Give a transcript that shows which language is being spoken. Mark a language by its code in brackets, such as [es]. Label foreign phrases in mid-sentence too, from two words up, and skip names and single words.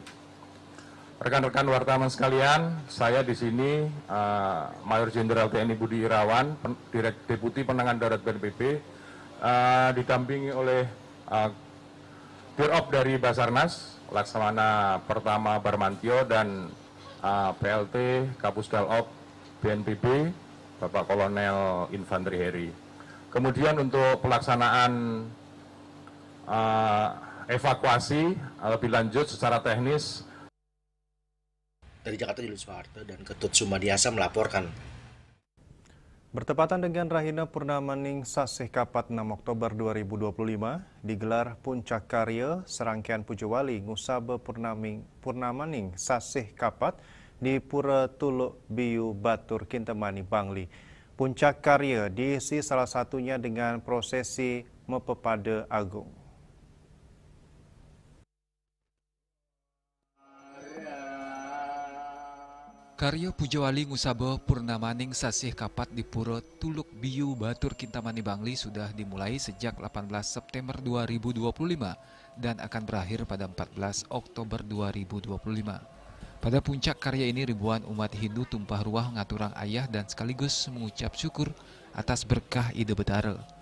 [id] Rekan-rekan wartawan sekalian, saya di sini Mayor Jenderal TNI Budi Irawan, Deputi Penanganan Darurat BNPB, didampingi oleh Dirop dari Basarnas, Laksamana Pertama Barmantio dan PLT Kapusdal Op BNPB, Bapak Kolonel Infanteri Heri. Kemudian untuk pelaksanaan evakuasi lebih lanjut secara teknis. Dari Jakarta, Julius Soeharto dan Ketut Sumadiasa melaporkan. Bertepatan dengan Rahina Purnamaning Sasih Kapat 6 Oktober 2025, digelar Puncak Karya Serangkaian Pujawali Ngusaba Purnamaning Sasih Kapat di Pura Tuluk Biu Batur Kintamani Bangli. Puncak Karya diisi salah satunya dengan prosesi Mepepada Agung. Karya Pujawali Ngusaba Purnamaning Sasih Kapat di Pura Tuluk Biu Batur Kintamani Bangli sudah dimulai sejak 18 September 2025 dan akan berakhir pada 14 Oktober 2025. Pada puncak karya ini ribuan umat Hindu tumpah ruah [ban] ngaturang ayah [id] dan sekaligus mengucap syukur atas berkah Ide Betara.